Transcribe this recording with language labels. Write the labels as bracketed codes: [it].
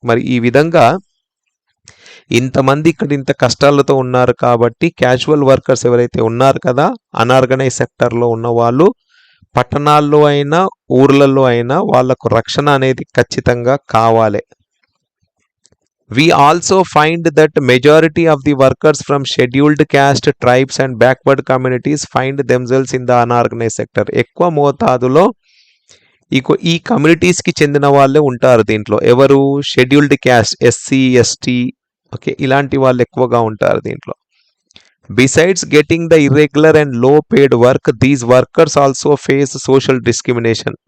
[te] మరి ఈ విధంగా ఇంతమంది ఇక్కడ ఇంత కష్టాలతో ఉన్నారు కాబట్టి క్యాజువల్ వర్కర్స్ ఎవరైతే ఉన్నారు కదా, అన్ఆర్గనైజ్ సెక్టర్లో ఉన్న వాళ్ళు, పట్టణాల్లో అయినా ఊర్లలో అయినా వాళ్ళకు రక్షణ అనేది ఖచ్చితంగా కావాలి. [en] We also find that majority of the workers from scheduled caste, tribes and backward communities find themselves in the unorganized sector. [te] ఎక్కువ మోతాదులో ఈ కమ్యూనిటీస్కి చెందిన వాళ్ళే ఉంటారు దీంట్లో. ఎవరు? Scheduled caste, SC, ST, okay, ఇలాంటి వాళ్ళు ఎక్కువగా ఉంటారు దీంట్లో. [en] Besides getting the irregular and low paid work, these workers also face social discrimination.